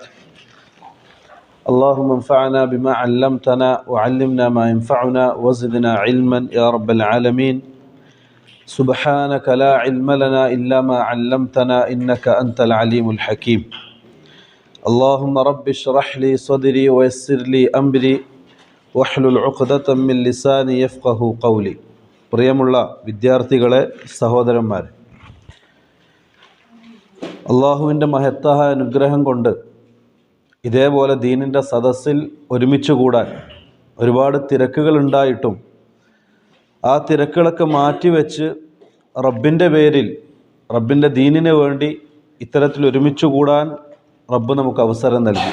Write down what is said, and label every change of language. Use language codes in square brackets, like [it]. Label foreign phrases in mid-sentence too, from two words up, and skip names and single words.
[ar] اللهم انفعنا بما علمتنا وعلمنا ما ينفعنا وزدنا علما يا رب العالمين. سبحانك لا علم لنا إلا ما علمتنا إنك أنت العليم الحكيم. اللهم رب اشرح لي صدري ويسر لي أمري واحلل عقدة من لساني يفقهوا قولي. [ml] പ്രിയമുള്ള വിദ്യാർത്ഥികളെ, സഹോദരന്മാരെ, അള്ളാഹുവിൻ്റെ മഹത്തായ അനുഗ്രഹം കൊണ്ട് ഇതേപോലെ ദീനിൻ്റെ സദസ്സിൽ ഒരുമിച്ച് കൂടാൻ ഒരുപാട് തിരക്കുകളുണ്ടായിട്ടും ആ തിരക്കുകളൊക്കെ മാറ്റിവെച്ച് റബ്ബിൻ്റെ പേരിൽ, റബ്ബിൻ്റെ ദീനിന് വേണ്ടി ഇത്തരത്തിൽ ഒരുമിച്ച് കൂടാൻ റബ്ബ് നമുക്ക് അവസരം നൽകി.